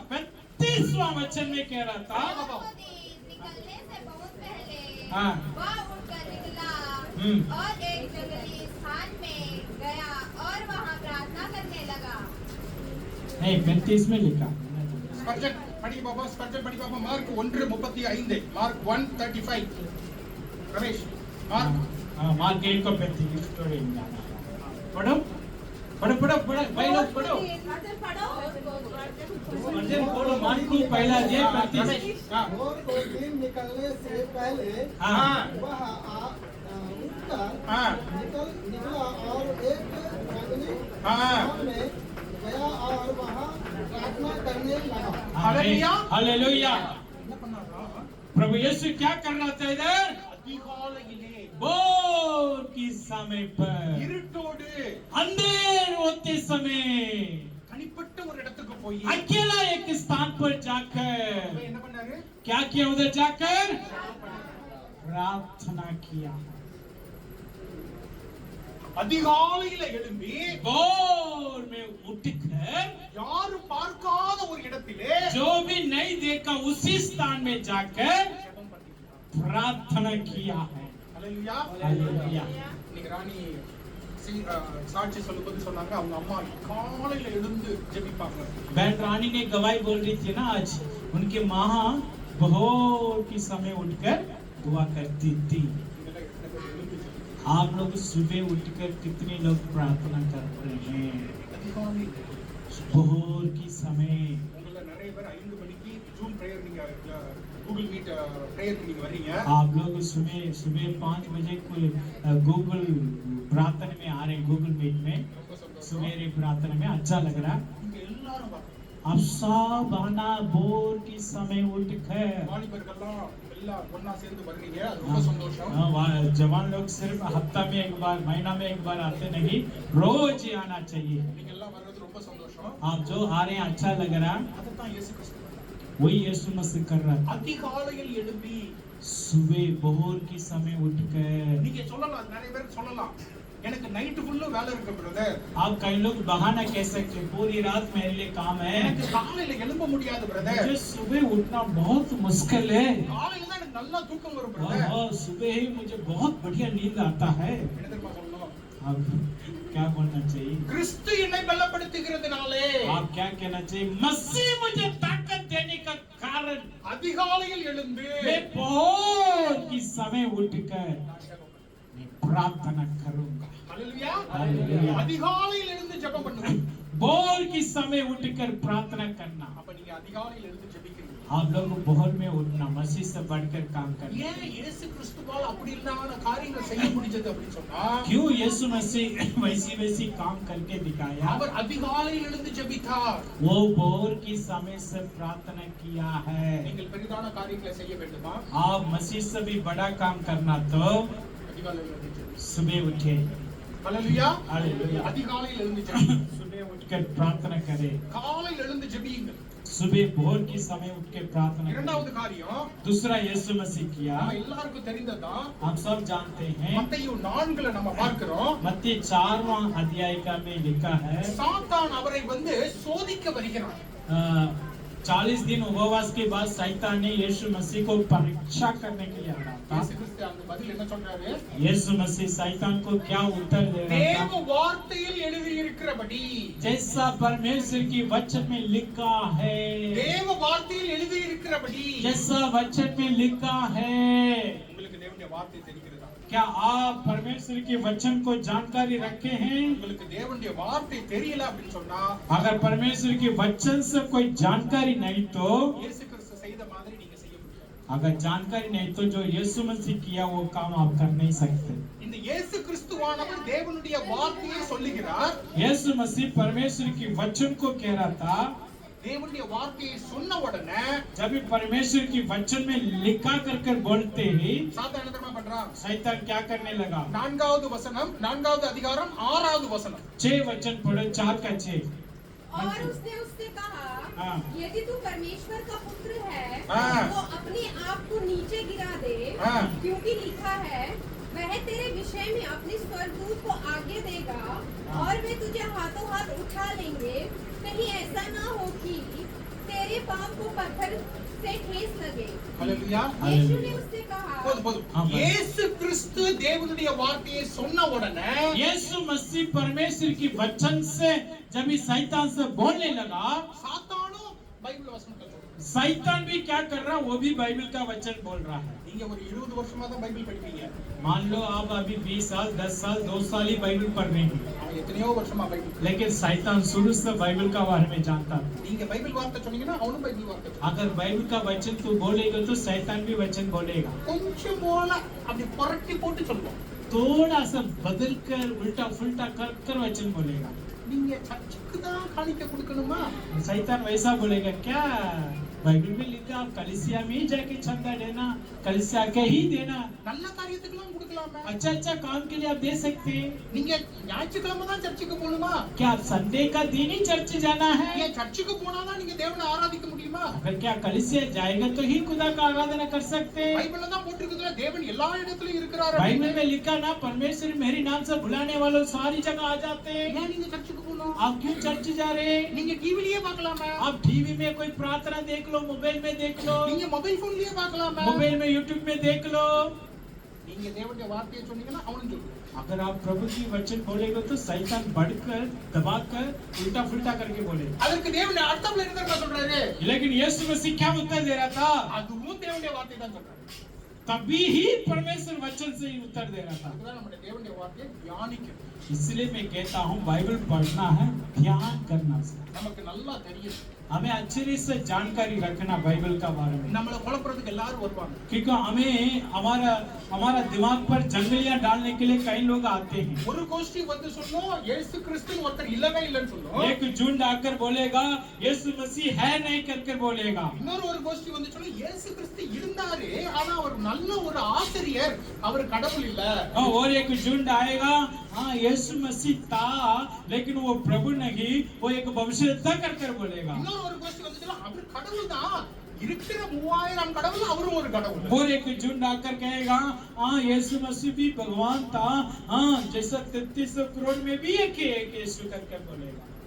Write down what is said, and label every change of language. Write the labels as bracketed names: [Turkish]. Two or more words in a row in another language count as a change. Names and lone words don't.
[Hindi] 35वां वचन में कह रहा था, निकलने से बहुत पहले हाँ। वह उठकर निकला और एक जंगली स्थान में गया और वहां प्रार्थना करने लगा। नहीं 35 में लिखा। [Tamil] ஸ்பர்ஜன் படி பாப்பா, ஸ்பர்ஜன் படி பாப்பா. மார்க் 1:35, மார்க் 1:35. ரமேஷ், மார்க் [Hindi] मार्क 1:35 स्टोरी में जाना। पढ़ो पढ़ो पढ़ो पढ़ो भाई लोग पढ़ो। अर्जुन बोलो, मार्क पहला अध्याय 35। हाँ। और कोई दिन निकलने से पहले हाँ। वह उठकर हाँ। निकला और एक जंगली हाँ। स्थान में गया और वहाँ प्रार्थना करने लगा। हालेलुया। हालेलुया। [Tamil] என்ன பண்ணாரா? [Hindi] प्रभु यीशु क्या कर रहा था इधर? [Tamil] அதிகாலையிலே [Hindi] भोर की समय पर, [Tamil] இருட்டோடு [Hindi] अंधेर होते समय [Tamil] தனிப்பட்ட ஒரு இடத்துக்கு போய் [Hindi] अकेला एक स्थान पर जाकर [Tamil] அவர் என்ன பண்ணாரு? [Hindi] क्या किया? उधर जाकर प्रार्थना किया। [Tamil] அதிகாலையில எழும்பி [Hindi] भोर में उठकर [Tamil] யாரும் பார்க்காத ஒரு இடத்திலே [Hindi] जो भी नहीं देखा उसी स्थान में जाकर [Tamil] ஜெபம் பண்ணினார். [Hindi] प्रार्थना किया है। [Tamil] ஹalleluya. [Hindi] हालेलुया। [Tamil] இன்னைக்கு ராணி சாட்சி சொல்லும்போது சொன்னாங்க, அவங்க அம்மா காலையில எழுந்து ஜெபிப்பாங்க. [Hindi] बहन रानी ने गवाही बोल रही थी ना आज, उनकी माँ भोर के समय उठकर दुआ करती थी। [Tamil] இதெல்லாம் எத்தனை பேர் எழுந்து ஜெபிப்பாங்க? [Hindi] आप लोग सुबह उठकर कितने लोग प्रार्थना कर रहे हैं? [Tamil] அதிகாலையில [Hindi] भोर की समय [Tamil] உங்கள நிறைய பேர் 5 மணிக்கு [English] zoom prayer [Tamil] நீங்க கூகுள் மீட் பிரேயருக்கு நீங்க வர்றீங்க. [Hindi] आप लोग सुबह 5 बजे को गूगल प्रार्थना में आ रहे हैं, गूगल मीट में [Tamil] ரொம்ப சந்தோஷம். [Hindi] सवेरे प्रार्थना में अच्छा लग रहा है। [Tamil] நீங்க எல்லாரும் வாங்க. [Hindi] अब सब आना भोर की समय उठकर [Tamil] வாலிபர்கள்லாம் எல்லாம் ஒண்ணா சேர்ந்து வர்றீங்க. அது ரொம்ப சந்தோஷம். [Hindi] जवान लोग सिर्फ हफ्ता में एक बार, महीना में एक बार आते नहीं, रोज ही आना चाहिए। [Tamil] நீங்க எல்லாம் வர்றது ரொம்ப சந்தோஷம். [Hindi] आप जो आ रहे हैं अच्छा लग रहा है, [Tamil] அதைத்தான் இயேசு கிறிஸ்து பண்ணார். [Hindi] वही यीशु मसीह कर रहा था। [Tamil] அதிகாலையில் எழும்பி [Hindi] सुबह भोर की समय उठकर [Tamil] நீங்க சொல்லலாம், நிறைய பேர் சொல்லலாம், எனக்கு நைட் ஃபுல்லா வேலை இருக்கு பிரதர், [Hindi] आप कई लोग बहाना कह सकते हैं, पूरी रात मेरे लिए काम है, [Tamil] எனக்கு காலையில எழும்ப முடியாது பிரதர், [Hindi] मुझे सुबह उठना बहुत मुश्किल है, [Tamil] காலையில தான் எனக்கு நல்லா தூக்கம் வரும் பிரதர். [Hindi] सुबह ही मुझे बहुत बढ़िया नींद आता है। [Tamil] என்ன தெரியுமா சொல்லணும்? [Hindi] आप क्या बोलना चाहिए? [Tamil] கிறிஸ்து என்னை பலப்படுத்துகிறதுனாலே [Hindi] आप क्या कहना चाहिए? मसीह मुझे ताकत देने का कारण [Tamil] அதிகாலையில் எழுந்து [Hindi] मैं भोर की समय उठकर मैं प्रार्थना करूंगा। [Tamil] ஹalleluya. [Hindi] हालेलुया। [Tamil] அதிகாலையில் எழுந்து ஜெபம் பண்ணுங்க. [Hindi] भोर की समय उठकर प्रार्थना करना। [Tamil] அப்ப நீங்க அதிகாலையில் எழுந்து ஜெபிக்கிறீங்க? [Hindi] आप लोग भोर में उठना मसीह से बढ़कर काम करना। [Tamil] ஏன் இயேசு கிறிஸ்துவால் அப்படி இல்லாத காரியங்கள் செய்ய முடிஞ்சது அப்படின்னு சொன்னா, [Hindi] क्यों यीशु मसीह वैसी काम करके दिखाया? [Tamil] அவர் அதிகாலையில் எழுந்து ஜெபித்தார். [Hindi] वो भोर की समय से प्रार्थना किया है। [Tamil] நீங்கள் பெரிதான காரியங்களை செய்ய வேண்டுமா? [Hindi] आप मसीह से भी बड़ा काम करना तो [Tamil] அதிகாலையில் எழுந்து ஜெபிங்க. [Hindi] सुबह उठे, [Tamil] ஹல்லேலூயா. [Hindi] हालेलुया। [Tamil] அதிகாலையில் எழுந்து ஜெபிங்க. [Hindi] सुबह उठकर प्रार्थना करें। [Tamil] காலையில் எழுந்து ஜெபியுங்கள். [Hindi] सुबह भोर की समय उठ के प्रार्थना करें। [Tamil] இரண்டாவது காரியம், [Hindi] दूसरा यीशु मसीह किया, [Tamil] நம்ம எல்லாருக்கும் தெரிந்ததுதான். [Hindi] हम सब जानते हैं। [Tamil] மத்தேயு 4ல நம்ம பார்க்கிறோம், [Hindi] मत्ती 4वां अध्याय का में लिखा है, [Tamil] சாத்தான் அவரை வந்து சோதிக்க வருகிறான். [Hindi] 40 दिन उपवास के बाद शैतान ने यीशु मसीह को परीक्षा करने के लिए आया था। [Tamil] இயேசு கிறிஸ்து அந்த பதில் என்ன சொல்றாரு? [Hindi] यीशु मसीह शैतान को क्या उत्तर दे रहा [Tamil] தேவ [Hindi] था? [Tamil] வார்த்தையில் எழுதி இருக்கிறபடி, [Hindi] जैसा परमेश्वर की वचन में लिखा है, [Tamil] தேவ வார்த்தையில் எழுதி இருக்கிறபடி, [Hindi] जैसा वचन में लिखा है। [Tamil] உங்களுக்கு தேவனுடைய வார்த்தை தெரிகிறதா? [Hindi] क्या आप परमेश्वर के वचन को जानकारी रखे हैं? [Tamil] உங்களுக்கு தேவனுடைய வார்த்தை தெரியல அப்படின்னு சொன்னா, [Hindi] अगर परमेश्वर के वचन से कोई जानकारी नहीं तो, [Tamil] இயேசு கிறிஸ்து செய்த மாதிரி நீங்க செய்ய முடியாது. [Hindi] अगर जानकारी नहीं तो जो यीशु मसीह किया वो काम आप कर नहीं सकते। [Tamil] இந்த இயேசு கிறிஸ்துவானவர் தேவனுடைய வார்த்தையை சொல்லுகிறார். [Hindi] यीशु मसीह परमेश्वर के वचन को कह रहा था। [Tamil] தேவனுடைய வார்த்தையை சொன்ன உடனே [Hindi] जब भी परमेश्वर की वचन में लिखा कर बोलते ही [Tamil] சாத்தான் என்ன தெரியுமா பண்றான்? [Hindi] शैतान क्या करने लगा? [Tamil] 4வது வசனம், 4வது அதிகாரம் 6வது வசனம். [Hindi] 6 वचन पढ़ो, 4 का 6। और उसने उससे कहा, हाँ। यदि तू परमेश्वर का पुत्र है हाँ। तो अपने आप को नीचे गिरा दे, हाँ। क्योंकि लिखा है, वह तेरे विषय में अपने स्वर्गदूत को आज्ञा देगा और वे तुझे हाथों हाथ उठा लेंगे, कहीं ऐसा ना हो कि तेरे पांव को पत्थर से ठेस लगे। [Tamil] ஹல்லேலூயா. [Hindi] यीशु ने उससे कहा, [Tamil] போதும் போதும். [Hindi] हाँ, बस। [Tamil] இயேசு கிறிஸ்து தேவனுடைய வார்த்தையை சொன்ன உடனே [Hindi] यीशु मसीह परमेश्वर की वचन से जब भी शैतान से बोलने लगा, [Tamil] சாத்தானும் பைபிள் வசனத்தை சொல்றான். [Hindi] शैतान भी क्या कर रहा है? वो भी बाइबल का वचन बोल रहा है। [Tamil] நீங்க ஒரு 20 வருஷமா தான் பைபிள் படிப்பீங்க. [Hindi] मान लो आप अभी 20 साल, 10 साल, 2 साल ही बाइबल पढ़ रहे हैं, [Tamil] அவன் எத்தனையோ வருஷமா பைபிள். [Hindi] लेकिन शैतान शुरू से बाइबल का बारे में जानता था। [Tamil] நீங்க பைபிள் வார்த்தை சொன்னீங்கன்னா அவனும் பைபிள் வார்த்தை சொல்லுவான். [Hindi] अगर बाइबल का वचन तू बोलेगा तो शैतान भी वचन बोलेगा। [Tamil] கொஞ்சம் போல அப்படி புரட்டி போட்டு சொல்லுவான். [Hindi] थोड़ा सा बदल कर उल्टा फुल्टा कर वचन बोलेगा। [Tamil] நீங்க சர்ச்சுக்கு தான் காணிக்கை கொடுக்கணுமா? [Hindi] शैतान वैसा बोलेगा, क्या बाइबल में लिखा आप कलीसिया में ही जाके चंदा देना, कलीसिया के ही देना, [Tamil] நல்ல காரியத்துக்குலாம் கொடுக்கலாமே. [Hindi] अच्छा अच्छा काम के लिए आप दे सकते हैं। [Tamil] நீங்க ஞாயிற்றுக்கிழமை தான் சர்ச்சுக்கு போகணுமா? [Hindi] क्या आप संडे का दिन ही चर्च जाना है? [Tamil] ஏன் சர்ச்சுக்கு போனாதான் நீங்க தேவனை ஆராதிக்க முடியுமா? [Hindi] अगर क्या कलीसिया जाएगा तो ही खुदा का आराधना कर सकते हैं। [Tamil] பைபிள்ல தான் போட்டிருக்குதுல தேவன் எல்லா இடத்துலயும் இருக்கிறார். [Hindi] बाइबल में लिखा ना, परमेश्वर मेरी नाम से बुलाने वालों सारी जगह आ जाते हैं। [Tamil] ஏன் நீங்க சர்ச்சுக்கு போகணும்? [Hindi] आप क्यों चर्च जा रहे हैं? [Tamil] நீங்க டிவிலயே பார்க்கலாமே. [Hindi] आप टीवी में कोई प्रार्थना देख लो, मोबाइल में देख लो, [Tamil] நீங்க மொபைல் போன்லயே பார்க்கலாமே. [Hindi] मोबाइल में यूट्यूब में देख लो। [Tamil] நீங்க தேவனுடைய வார்த்தையை சொன்னீங்கன்னா அவனும் சொல்லுவான். [Hindi] अगर आप प्रभु की वचन बोलेगा तो शैतान बढ़कर दबाकर उल्टा फुल्टा करके बोलेगा। [Tamil] அதற்கு தேவன் அர்த்தம்ல என்ன தெரியுமா சொல்றாரு? [Hindi] लेकिन यीशु मसीह क्या उत्तर दे रहा था? [Tamil] அதுவும் தேவனுடைய வார்த்தை தான் சொல்றாரு. [Hindi] तभी ही परमेश्वर वचन से ही उत्तर दे रहा था। [Tamil] அதுதான் நம்முடைய தேவனுடைய வார்த்தையை தியானிக்கணும். [Hindi] इसलिए मैं कहता हूँ बाइबल पढ़ना है, ध्यान करना से। [Tamil] நமக்கு நல்லா தெரியும். [Hindi] हमें अच्छे से जानकारी रखना बाइबल का बारे में, [Tamil] நம்மள குழப்பறதுக்கு எல்லாரும் வருவாங்க. [Hindi] क्योंकि हमें हमारा दिमाग पर जंगलियां डालने के लिए कई लोग आते हैं। [Tamil] ஒரு கோஷ்டி வந்து சொல்லும் இயேசு கிறிஸ்து ஒருத்தர் இல்லவே இல்லைன்னு சொல்லும். [Hindi] एक झुंड आकर बोलेगा यीशु मसीह है नहीं करके बोलेगा। [Tamil] இன்னொரு ஒரு கோஷ்டி வந்து சொல்லும் இயேசு கிறிஸ்து இருந்தாரு, ஆனா அவர் நல்ல ஒரு ஆசிரியர், அவர் கடவுள் இல்ல. [Hindi] और एक झुंड आएगा, हाँ यीशु मसीह था लेकिन वो प्रभु नहीं, वो एक भविष्यवक्ता करके बोलेगा। [Tamil] இன்னொரு ஒரு கோஷ்டி வந்து சொல்லும் அவர் கடவுள் தான், இருக்கிற 3000 கடவுள் அவரும் ஒரு கடவுள். [Hindi] और एक झुंड आकर कहेगा, हाँ यीशु मसीह भी भगवान था, हाँ जैसा 33 करोड़ में भी एक यीशु करके बोलेगा।